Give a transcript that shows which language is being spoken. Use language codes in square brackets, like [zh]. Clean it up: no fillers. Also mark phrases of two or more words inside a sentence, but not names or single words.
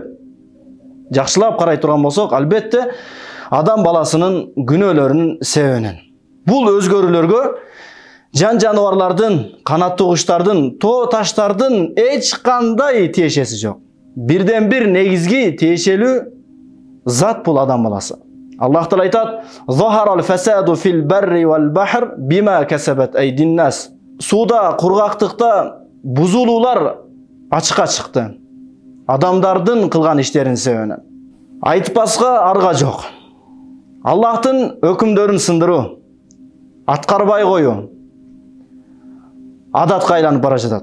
[ky] Жакшылап карай турган болсок, албетте адам баласынын күнөөлөрүнүн себебинен. Бул өзгөрүүлөргө жан жаныбарлардын, канаттуу куштардын, тоо таштардын эч кандай тиешеси жок. Бирден бир негизги тиешелүү зат бул адам баласы. Аллах Таала айтат: [ar] "ظهر الفساد في البر والبحر بما كسبت أيدي الناس." [ky] Суда, кургактыкта бузулуулар ачыкка чыкты. Адамдардын кылган иштеринин себебинен. Айтпаска арга жок. Аллахтын өкүмдөрүн сындыруу, аткарбай коюу адатка айланып бара жатат.